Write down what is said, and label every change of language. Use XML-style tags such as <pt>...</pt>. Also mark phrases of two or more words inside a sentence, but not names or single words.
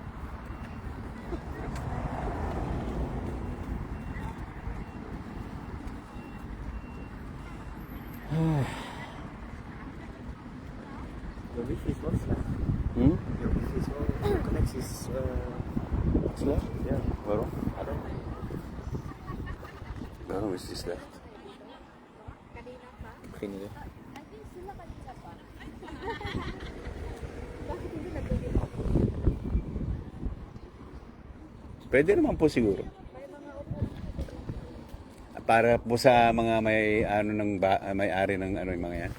<nl>De wifi is wel slecht. Hmm? Je wifi is wel... De connectie is... Slecht? Ja. Waarom?</nl> <en>I don't know.</en> <nl>Waarom is die slecht? Geen idee.</nl> <tl>Pwede naman po siguro. Para po sa mga may ano ng may-ari ng ano yung mga yan.</tl>